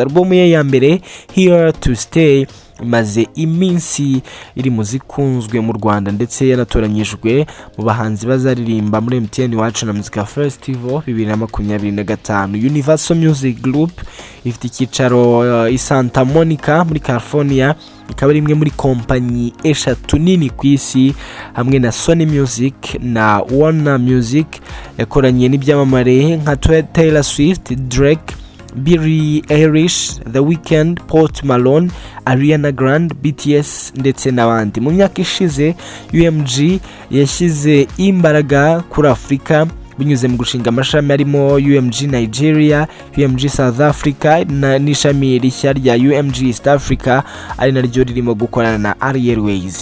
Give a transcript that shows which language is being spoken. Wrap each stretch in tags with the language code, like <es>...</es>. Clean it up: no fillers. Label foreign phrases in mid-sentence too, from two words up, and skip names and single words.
<rw>Album ye ya mbere Here to Stay imaze iminsi iri mu zikunzwe mu Rwanda ndetse yanatoranyijwe mu bahanzi bazaririmba muri MTN Wacu na Music Festival 2025. Universal Music Group ifite icyicaro i Santa Monica muri California, ikaba ari imwe muri kompanyi eshatu nini ku isi hamwe na Sony Music na Warner Music. Yakoranye n'ibyamamare nka Taylor Swift, Drake, Billie Eilish, The Weeknd, Post Malone, Ariana Grande, BTS ndetse n'abandi. Mu myaka ishize UMG yashyize imbaraga kuri Afurika binyuze mu gushinga amashami arimo UMG Nigeria, UMG South Africa n'ishami rishya rya UMG East Africa ari naryo ririmo gukorana na Airways.</rw>